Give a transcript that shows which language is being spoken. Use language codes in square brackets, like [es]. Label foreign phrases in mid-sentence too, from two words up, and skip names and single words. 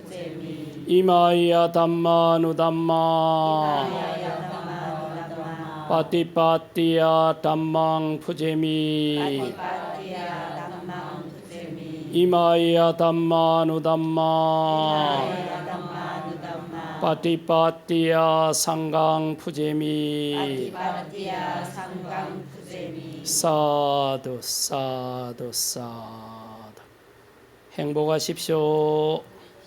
[pi] imāya dhamma anudhamma imāya dhamma anudhamma paṭipattiyā dhammaṃ pūjemi ivādiya dhamma pūjemi imāya dhamma anudhamma imāya dhamma anudhamma paṭipattiyā saṅghaṃ pūjemi ivādiya saṅghaṃ pūjemi sādhu sādhu sādhu [ko] 행복하십시오.